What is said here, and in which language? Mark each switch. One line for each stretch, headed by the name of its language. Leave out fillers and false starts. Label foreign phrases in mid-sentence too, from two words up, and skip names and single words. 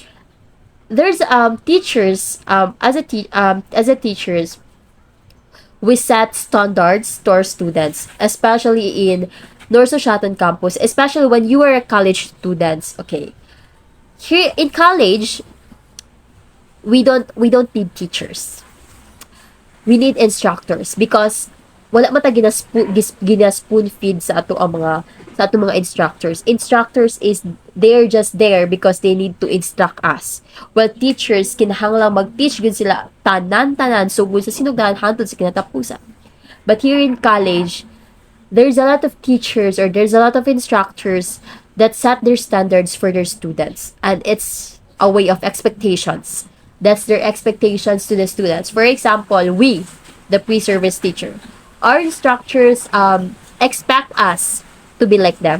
English: There's teachers as a teachers, we set standards to our students, especially in North Societan campus, especially when you are a college students. Okay, here in college, we don't need teachers. We need instructors because
Cebuano: wala man ta gina-spoon feed sa ato mga instructors.
English: Instructors is they're just there because they need to instruct us. While teachers
Cebuano: kinahanglang mag-teach gud sila tanan-tanan sugod sa sinugdanan hantod sa kinatapusan.
English: But here in college, there's a lot of teachers or there's a lot of instructors that set their standards for their students, and it's a way of expectations. That's their expectations to the students. For example, we, the pre-service teacher, our instructors expect us to be like them.